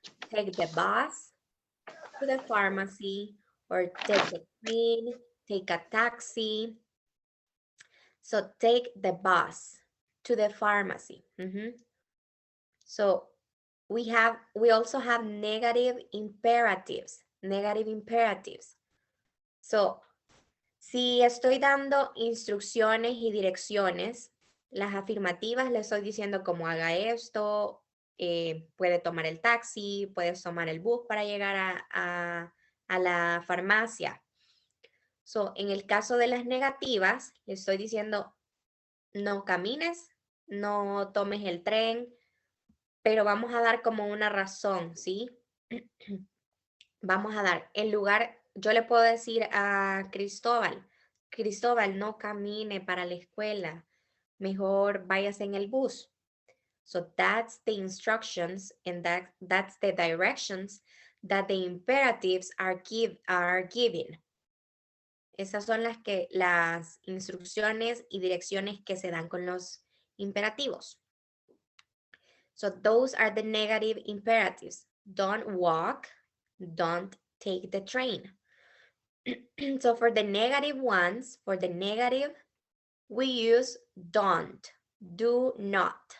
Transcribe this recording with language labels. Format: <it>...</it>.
<en>Take the bus to the pharmacy or take the train, take a taxi. So take the bus to the pharmacy. So we also have negative imperatives, negative imperatives.</en> <es>So si estoy dando instrucciones y direcciones, las afirmativas le estoy diciendo cómo haga esto, puede tomar el taxi, puedes tomar el bus para llegar a la farmacia. So, en el caso de las negativas, le estoy diciendo no camines, no tomes el tren, pero vamos a dar como una razón, ¿sí? Vamos a dar, en lugar, yo le puedo decir a Cristóbal, Cristóbal, no camine para la escuela, mejor váyase en el bus.</es> <en>So that's the instructions and that's the directions that the imperatives are giving.</en> <es>Esas son las instrucciones y direcciones que se dan con los imperativos.</es> <en>So those are the negative imperatives. Don't walk, don't take the train. So for the negative ones, for the negative, we use don't, do not.</en>